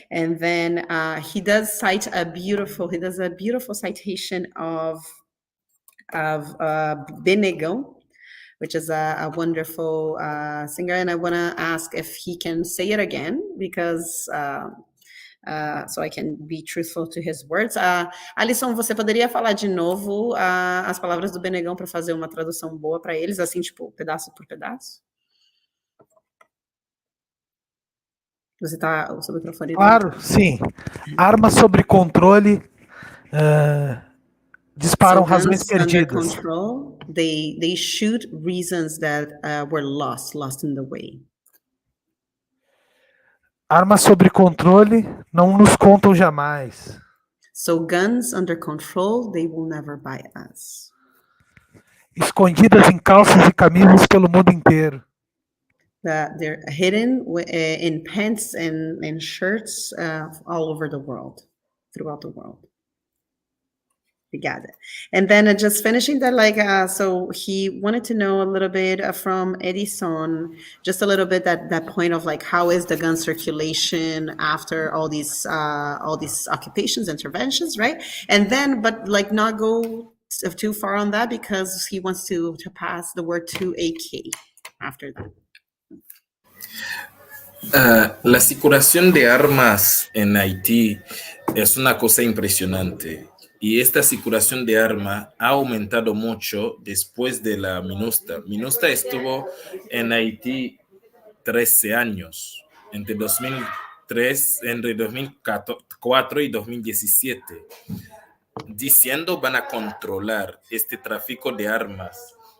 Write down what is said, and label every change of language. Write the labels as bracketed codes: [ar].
[en] And then he does a beautiful citation of Benegão, which is a wonderful singer. And I want to ask if he can say it again, because so I can be truthful to his words. [pt] Alisson, você poderia falar de novo as palavras do Benegão para fazer uma tradução boa para eles, assim, tipo, pedaço por pedaço? Você está o seu microfone? Claro, sim. Armas sobre controle disparam razões perdidas. [en] Under control, they shoot reasons that were lost in the way. [pt] Armas sobre controle não nos contam jamais. [en] So guns under control, they will never buy us. [pt] Escondidas em calças e camisas pelo mundo inteiro. [en] They're hidden in pants and shirts all over the world, throughout the world. [pt] Obrigada. [en] And then just finishing that, so he wanted to know a little bit from Edison, just a little bit that point of like, how is the gun circulation after all these occupations, interventions, right? And then, but like not go too far on that, because he wants to pass the word to AK after that. [es] La circulación de armas en Haití es una cosa impresionante. Y esta circulación de armas ha aumentado mucho después de la MINUSTA. MINUSTA estuvo en Haití 13 años, entre 2004 y 2017, diciendo van a controlar este tráfico de armas.